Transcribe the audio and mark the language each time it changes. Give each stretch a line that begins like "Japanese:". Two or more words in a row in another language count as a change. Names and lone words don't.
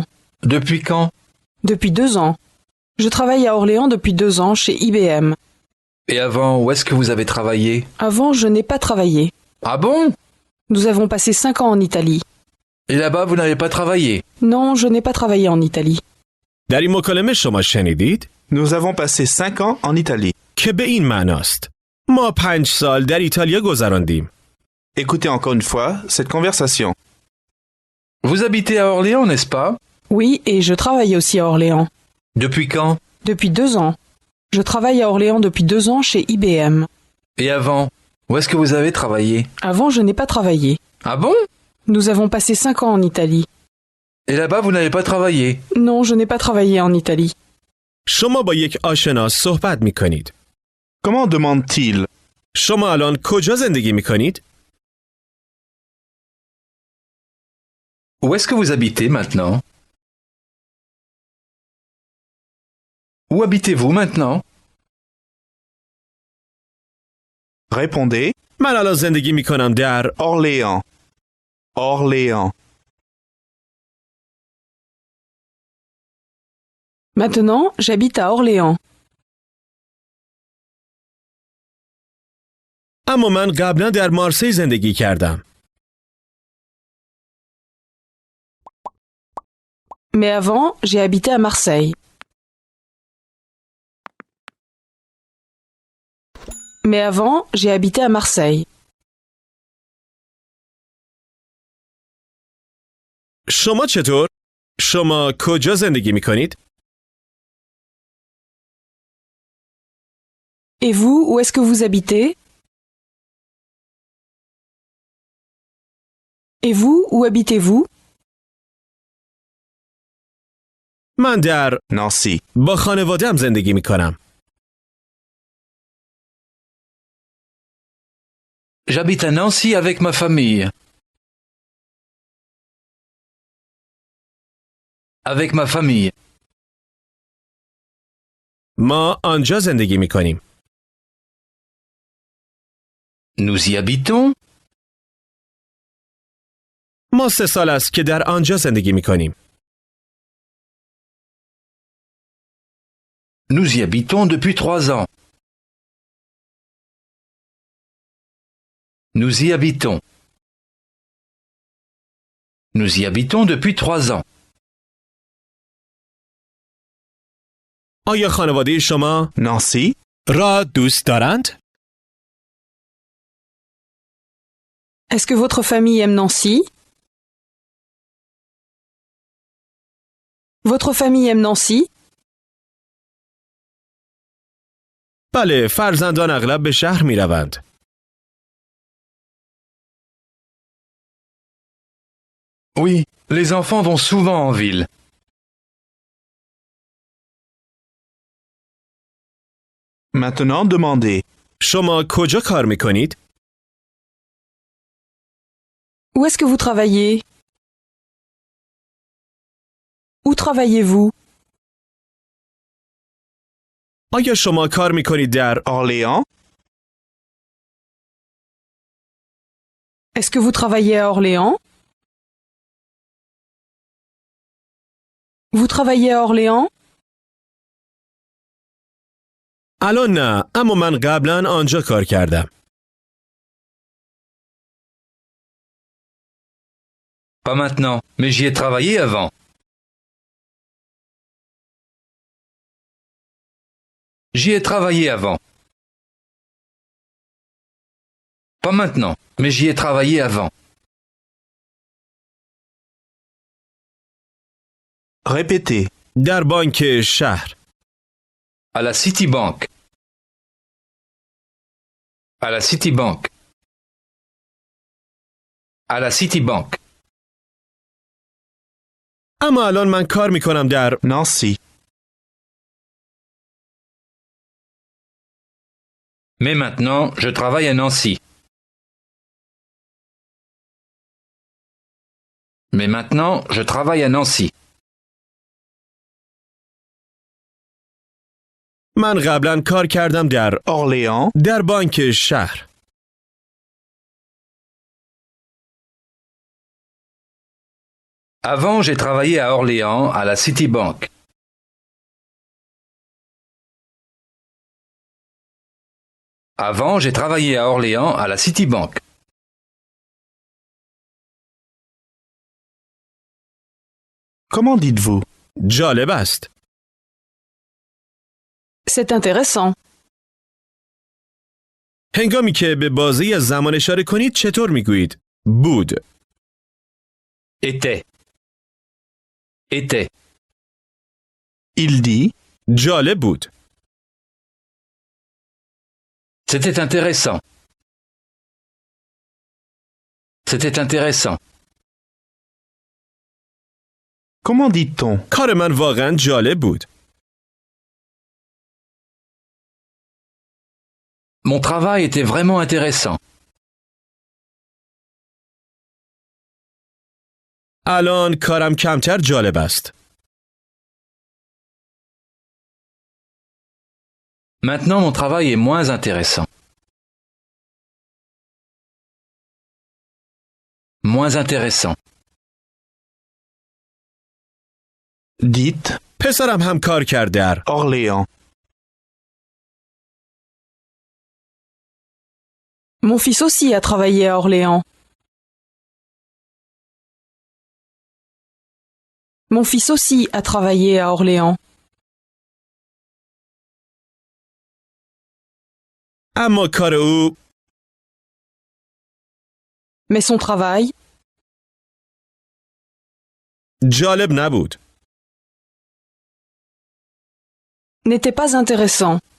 French: Depuis quand? Depuis 2 ans. Je travaille à Orléans depuis 2 ans chez IBM. Et avant, où est-ce que vous avez travaillé? Avant, je n'ai pas travaillé. Ah bon? Nous avons passé 5 ans en Italie. Et là-bas, vous n'avez pas travaillé? Non, je n'ai pas travaillé en Italie.
Persian: در این مکالمه شما شنیدید
French: Nous avons passé 5 ans en Italie.
Persian: که به این معناست. ما 5 سال در ایتالیا گذراندیم.
French: Écoutez encore une fois cette conversation. Vous habitez à Orléans, n'est-ce pas? Oui, et je travaille aussi à Orléans. Depuis quand? Depuis 2 ans. Je travaille à Orléans depuis 2 ans chez IBM. Et avant, où est-ce que vous avez travaillé? Avant, je n'ai pas travaillé. Ah bon? Nous avons passé 5 ans en Italie. Et là-bas, vous n'avez pas travaillé? Non, je n'ai pas travaillé en Italie.
Persian: شما با یک آشنا صحبت می کنید.
French: Comment demande-t-il?
Persian: شما الان کجا زندگی می کنید؟
French: Où est-ce que vous habitez maintenant? Où habitez-vous maintenant? Répondez
Persian: من الان زندگی می کنم در Orléans. Orléans.
French: Maintenant, j'habite à Orléans.
Persian: اما من قبلا در مارسی زندگی کردم.
French: Mais avant, j'ai habité à Marseille. Mais avant, j'ai habité à Marseille.
Persian: شما چطور؟ شما کجا زندگی می کنید؟
French: Et vous, où est-ce que vous habitez? Et vous, où habitez-vous?
Persian: من در Nancy. با خانواده‌ام زندگی می کنم.
French: J'habite à Nancy avec ma famille. Avec ma famille.
Persian: ما آنجا زندگی می کنیم.
French: Nous y habitons.
Persian: ما 3 سال است که در آنجا زندگی می کنیم.
French: Nous y habitons depuis 3 ans. Nous y habitons. Nous y habitons depuis 3 ans.
Persian: آیا خانواده شما Nancy. را دوست دارند؟
French: Est-ce que votre famille aime Nancy? Votre famille aime Nancy?
Persian: بله، فرزندان اغلب به شهر می روند.
French: Oui, les enfants vont souvent en ville. Maintenant, demandez.
Persian: شما کجا کار می کنید؟
French: Où est-ce que vous travaillez? Où travaillez-vous?
Persian: آیا شما کار می کنید در Orléans.
French: Est-ce que vous travaillez à Orléans? Vous travaillez à Orléans?
Persian: الان نه، اما من قبلا آنجا کار کردم.
French: Pas maintenant, mais j'y ai travaillé avant. J'y ai travaillé avant. Pas maintenant, mais j'y ai travaillé avant. Répétez.
Persian: در بانک شهر.
French: À la Citibank. À la Citibank. À la Citibank.
Persian: اما الان من کار میکنم در Nancy.
French: Mais maintenant, je travaille à Nancy. Mais maintenant, je travaille à Nancy.
Persian: من قبلا کار کردم در Orléans. بانک شهر.
French: Avant, j'ai travaillé à Orléans, à la Citibank. Avant, j'ai travaillé à Orléans, à la Citibank. Comment dites-vous?
Persian: جالب است.
French: C'est intéressant.
Persian: هنگامی که به بازی زمان اشاره کنید چطور میگویید؟ بود.
French: Était. Était. Il dit.
Persian: جالب بود.
French: C'était intéressant. C'était intéressant. Comment dit-on?
Persian: کار من واقعا جالب بود.
French: Mon travail était vraiment intéressant.
Persian: الان کارم کمتر جالب است.
French: Maintenant, mon travail est moins intéressant. Moins intéressant. Dites.
Persian: پسرم هم کار کرد در Orléans.
French: Mon fils aussi a travaillé à Orléans. Mon fils aussi a travaillé à Orléans.
Persian: اما کار او
French: Mais son travail
Persian: جالب نبود.
French: n'était pas intéressant.